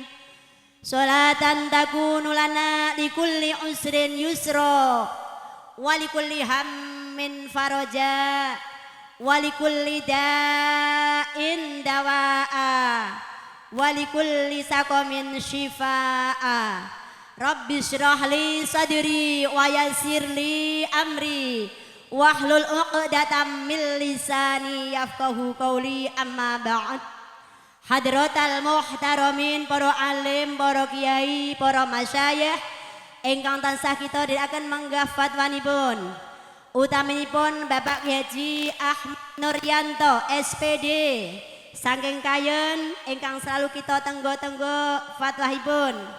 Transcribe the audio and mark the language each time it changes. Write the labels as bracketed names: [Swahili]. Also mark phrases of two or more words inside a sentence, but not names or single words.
[Arabic] صلاة تكون لنا لكل عسر يسرا ولكل هم فرجا ولكل داء دواء ولكل سقم شفاء. رب اشرح لي صدري ويسر لي أمري واحلل عقدة من لساني يفقهوا قولي. أما بعد. حضرات المحترمين, [Javanese] para alim, para kiai, para masyayikh ingkang tansah kita dherekaken menggah fatwanipun, utaminipun Bapak Haji Ahmad Nuryanto SPD saking Kayen ingkang selalu kita tenggo-tenggo fatwahipun.